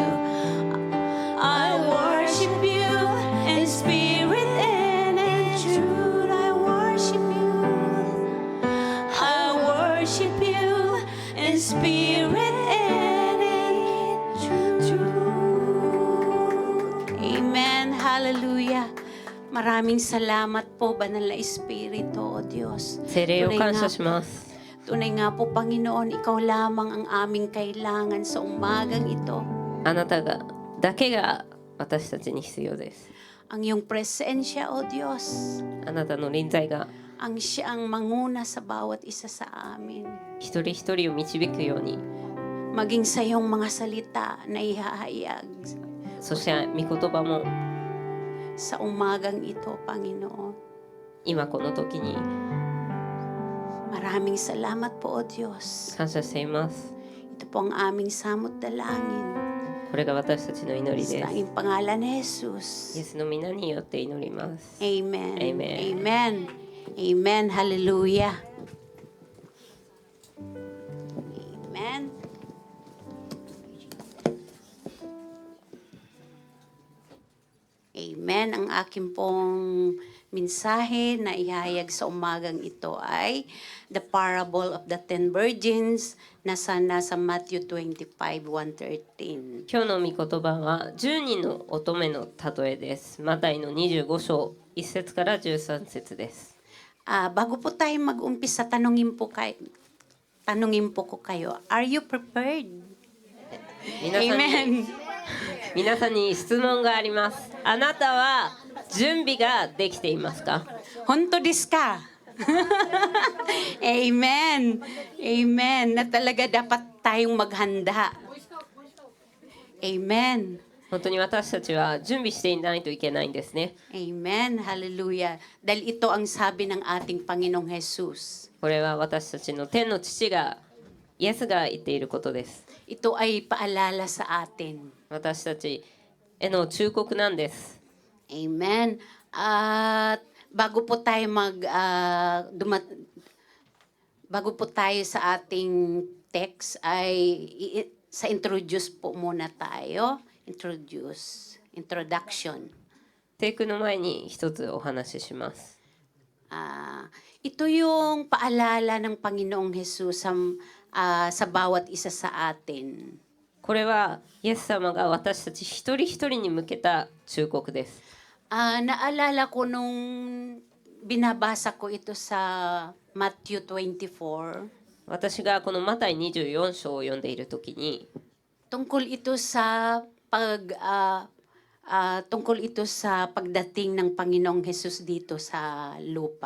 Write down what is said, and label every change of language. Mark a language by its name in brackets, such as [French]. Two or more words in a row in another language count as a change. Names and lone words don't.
[English] I worship you in spirit and in truth. I worship you. I worship you in spirit and in truth. Amen. Hallelujah. [Filipino] Maraming salamat po, Banal na Espiritu, O Diyos. [Japanese] 聖霊を感謝します。 [Filipino] Tunay nga po, Panginoon, Ikaw lamang ang aming kailangan sa umagang ito. [Japanese] あなただけが私たちに必要です。 [Filipino] Ang iyong presensya, O Diyos, [Japanese] あなたの臨在が [Filipino] ang siyang manguna sa bawat isa sa amin. [Japanese] 一人一人を導くように、 [Filipino] Maging sa iyong mga salita na ihahayag [Japanese] そして御言葉も [Filipino] sa umagang ito, Panginoon. [Japanese] 今この時に [Filipino] Maraming salamat po, O Diyos. [Japanese] 感謝しています。 [Filipino] Ito po ang aming samot dalangin. [Japanese] これが私たちの祈りです。 [Filipino] Sa tanging pangalan ni [Japanese] イエ Jesus. スの皆によって祈ります。 Amen. Amen. Amen. Amen. Hallelujah. Amen. Amen. [Filipino] Ang aking pong mensahe na ihayag sa umagang ito ay [English] the parable of the 10 virgins [Filipino] na nasa Matthew 25:1-13. [Japanese] 今日の御言葉は10人の乙女の例えです。マタイの25章1節から13節です。 [Filipino] Bago po tayo mag-umpisa, tanungin po ko kayo, [English] are you prepared? [Japanese] 皆さんに Amen. 皆さんに質問があります。あなたは準備ができていますか？本当ですか？ Amen. Amen. [Filipino] Na talaga dapat tayong maghanda. Amen. [Japanese] 本当に私たちは準備していないといけないんですね。 Amen. Hallelujah. [Filipino] Dahil ito ang sabi ng ating Panginoong Jesus. [Japanese] これは私たちの天の父が、イエスが言っていることです。 [Filipino] Ito ay paalala sa atin. [Japanese] 私たちへの忠告なんです。 Amen. [Filipino] At bago po tayo bago po tayo sa ating text sa introduce po muna tayo. Introduction. [Japanese] テイクの前に一つお話しします。 [Filipino] Ito yung paalala ng Panginoong Jesus sa bawat isa sa atin. [Japanese] これはイエス様が私たち一人一人に向けた忠告です。 [Filipino] Naalala ko nung binabasa ko ito sa Matthew 24. [Japanese] 私がこのマタイ24章を読んでいるときに、 [Filipino] Tungkol ito sa pagdating ng Panginoong Jesus dito sa lupa.